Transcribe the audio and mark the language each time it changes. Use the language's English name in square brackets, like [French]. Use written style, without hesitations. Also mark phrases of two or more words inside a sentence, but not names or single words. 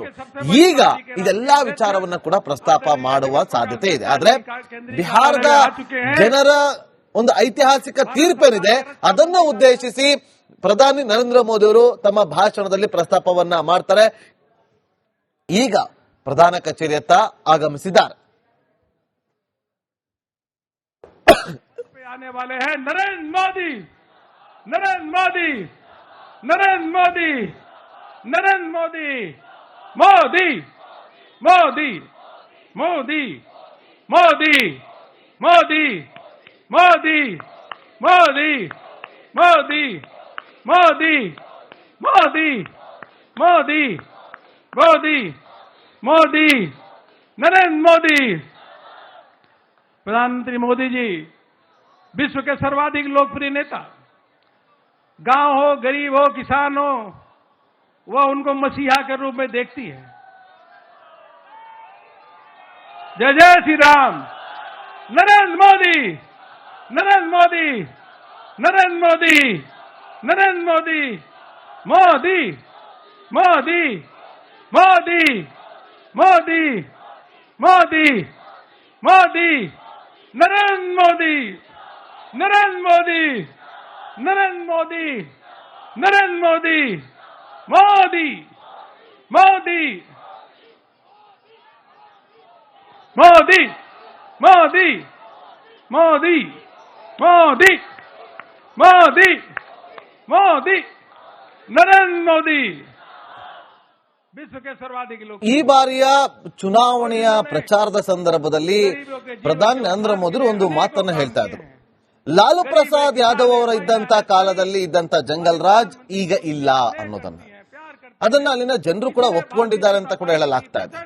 [Kannada] ಈಗ ಇದೆಲ್ಲಾ ವಿಚಾರವನ್ನ ಕೂಡ ಪ್ರಸ್ತಾಪ ಮಾಡುವ ಸಾಧ್ಯತೆ ಇದೆ. ಆದ್ರೆ ಬಿಹಾರದ ಜನರ ಒಂದು ಐತಿಹಾಸಿಕ ತೀರ್ಪೇನಿದೆ ಅದನ್ನ ಉದ್ದೇಶಿಸಿ ಪ್ರಧಾನಿ ನರೇಂದ್ರ ಮೋದಿ ಅವರು ತಮ್ಮ ಭಾಷಣದಲ್ಲಿ ಪ್ರಸ್ತಾಪವನ್ನ ಮಾಡ್ತಾರೆ. ಈಗ ಪ್ರಧಾನ ಕಚೇರಿಯತ್ತ ಆಗಮಿಸಿದ್ದಾರೆ. [Hindi] आने वाले हैं नरेंद्र मोदी नरेंद्र मोदी नरेंद्र मोदी नरेंद्र मोदी मोदी मोदी मोदी मोदी मोदी मोदी मोदी मोदी मोदी मोदी मोदी मोदी मोदी नरेंद्र मोदी। प्रधानमंत्री मोदी जी विश्व के सर्वाधिक लोकप्रिय नेता, गांव हो, गरीब हो, किसान हो, वह उनको मसीहा के रूप में देखती है। जय जय श्री राम। नरेंद्र मोदी नरेंद्र मोदी नरेंद्र मोदी नरेंद्र मोदी मोदी मोदी मोदी मोदी मोदी मोदी नरेंद्र मोदी नरेंद्र मोदी नरेंद्र मोदी नरेंद्र मोदी मोदी मोदी मोदी मोदी मोदी मोदी मोदी मोदी नरेंद्र मोदी। विश्व के सर्वाधिक लोक [Kannada] ಈ ಬಾರಿಯ ಚುನಾವಣೆಯ ಪ್ರಚಾರದ ಸಂದರ್ಭದಲ್ಲಿ ಪ್ರಧಾನಿ ನರೇಂದ್ರ ಮೋದಿ ಒಂದು ಮಾತನ್ನ ಹೇಳ್ತಾ ಇದ್ರು. ಲಾಲು ಪ್ರಸಾದ್ ಯಾದವ್ ಅವರ ಇದ್ದಂತ ಕಾಲದಲ್ಲಿ ಇದ್ದಂತ [Hindi] जंगल राज [Kannada] ಈಗ ಇಲ್ಲ ಅನ್ನೋದನ್ನ, ಅದನ್ನ ಅಲ್ಲಿನ ಜನರು ಕೂಡ ಒಪ್ಪಿಕೊಂಡಿದ್ದಾರೆ ಅಂತ ಕೂಡ ಹೇಳಲಾಗ್ತಾ ಇದೆ.